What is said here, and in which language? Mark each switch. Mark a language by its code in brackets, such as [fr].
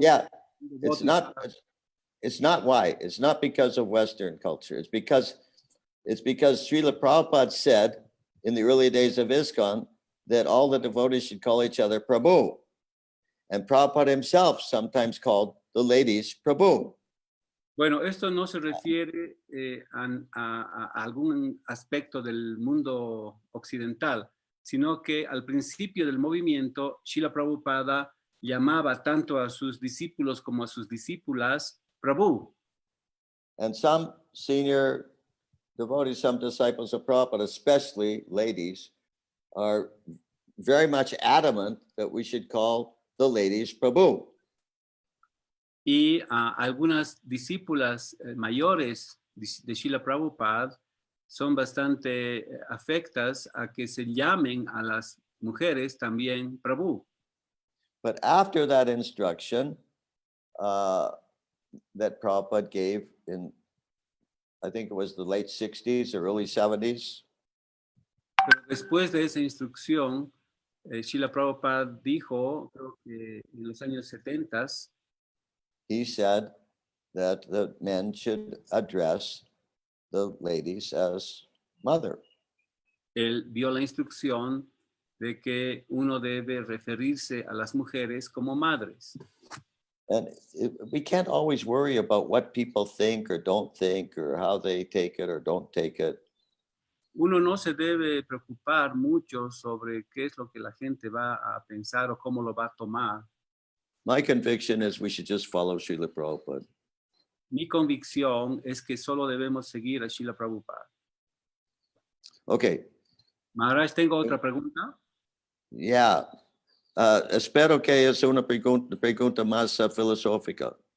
[en] Yeah, it's not why. It's not because of Western culture. It's because Srila Prabhupada said in the early days of ISKCON that all the devotees should call each other Prabhu. And Prabhupada himself sometimes called the ladies Prabhu. [es] Bueno, esto no se refiere a algún aspecto del mundo occidental, sino que al principio del movimiento, Srila Prabhupada llamaba tanto a sus discípulos como a sus discípulas Prabhu. [en] And some senior devotees, some disciples of Prabhupada, especially ladies, are very much adamant that we should call the ladies Prabhu. [es] Y algunas discípulas mayores de Srila Prabhupada son bastante afectas a que se llamen a las mujeres también Prabhu. [en] But after that instruction that Prabhupada gave in, I think it was the late 60s or early 70s. [es] Pero después de esa instrucción, Srila Prabhupada dijo, creo que en los años 70s, [en] he said that the men should address the ladies as mother. [es] Él dio la instrucción de que uno debe referirse a las mujeres como madres. [en] And we can't always worry about what people think or don't think or how they take it or don't take it. [es] Uno no se debe preocupar mucho sobre qué es lo que la gente va a pensar o cómo lo va a tomar. [en] My conviction is we should just follow Srila Prabhupada. [es] Mi convicción es que solo debemos seguir a Srila Prabhupada. [en] Okay. [es] Maharaj, ¿tengo otra pregunta? [en] Yeah. [es] Espero que es una pregunta más filosófica.